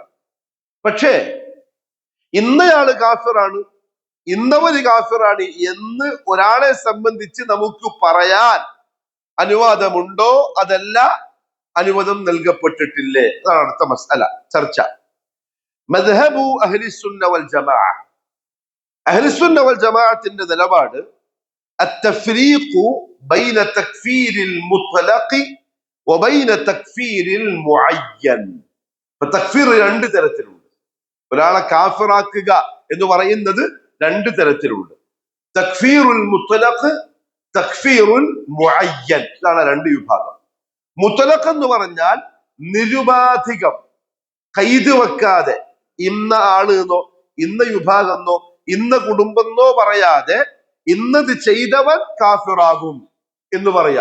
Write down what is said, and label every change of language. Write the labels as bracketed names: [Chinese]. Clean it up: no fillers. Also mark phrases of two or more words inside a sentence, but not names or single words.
[Malayalam] പക്ഷേ ഇന്നയാള് കാഫിറാണ്, ഇന്നവര് കാഫിറാണ് എന്ന് ഒരാളെ സംബന്ധിച്ച് നമുക്ക് പറയാൻ അനുവാദമുണ്ടോ? അതല്ല അനുവാദം നൽകപ്പെട്ടിട്ടില്ലേ? അതാണ് അടുത്ത മസ്അല ചർച്ച. [Arabic] مذهب أهل السنة والجماعة. അഹ്ലിസുന്ന വൽ ജമാഅത്തിന്റെ നിലപാട് التفريق بين تكفير المطلق وبين تكفير المعين. [Malayalam] തക്ഫീർ രണ്ട് തരത്തിലുണ്ട്. ഒരാളെ കാഫിറാക്കുക എന്ന് പറയുന്നത് രണ്ട് തരത്തിലുണ്ട്. [Arabic] تكفير المطلق، تكفير المعين. [Malayalam] ഇതാണ് രണ്ട് വിഭാഗം. മുത്ലഖ് എന്ന് പറഞ്ഞാൽ നിരുപാധികം, കൈത് വെക്കാതെ, ഇന്ന ആള് എന്നോ ഇന്ന വിഭാഗം എന്നോ ഇന്ന കുടുംബം എന്നോ പറയാതെ ഇന്നത് ചെയ്തവൻ കാഫിറാകും എന്ന് പറയുക.